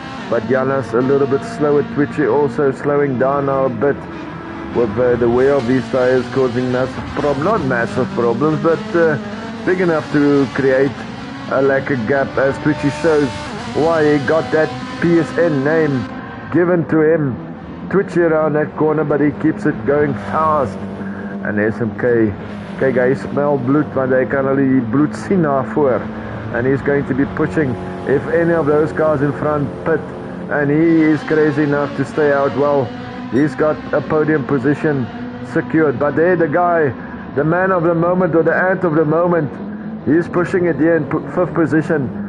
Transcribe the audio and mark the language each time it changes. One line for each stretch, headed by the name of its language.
English: But Janas a little bit slower. Twitchy also slowing down now a bit with the wear of these tires causing massive problems. Not massive problems, but big enough to create a lacquer gap, as Twitchy shows why he got that PSN name given to him. Twitchy around that corner, but he keeps it going fast.
Afrikaans: En SMK, kyk, hy smel bloed, want hy kan al die bloed sien daar voor.
English: And he's going to be pushing if any of those cars in front pit, and he is crazy enough to stay out. Well, he's got a podium position secured, but there the guy, the man of the moment, or the ant of the moment, he's pushing it here in 5th position.